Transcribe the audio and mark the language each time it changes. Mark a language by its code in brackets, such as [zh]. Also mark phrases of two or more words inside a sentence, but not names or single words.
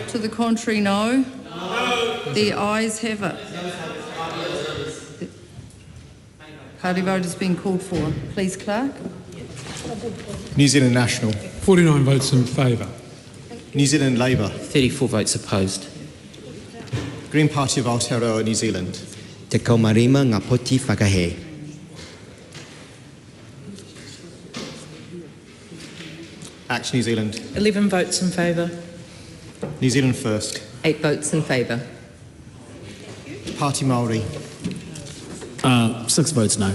[en] To the contrary, no. No. The ayes have it. Party vote has been called for. Please, Clerk. New Zealand National. 49 votes in favour. New Zealand Labour. 34 votes opposed. Green Party of Aotearoa, New Zealand. [mi] Te kaumarima ngā poti whakahe. [en] Act New Zealand. 11 votes in favour. New Zealand First. 8 votes in favour. Party Māori. 6 votes no.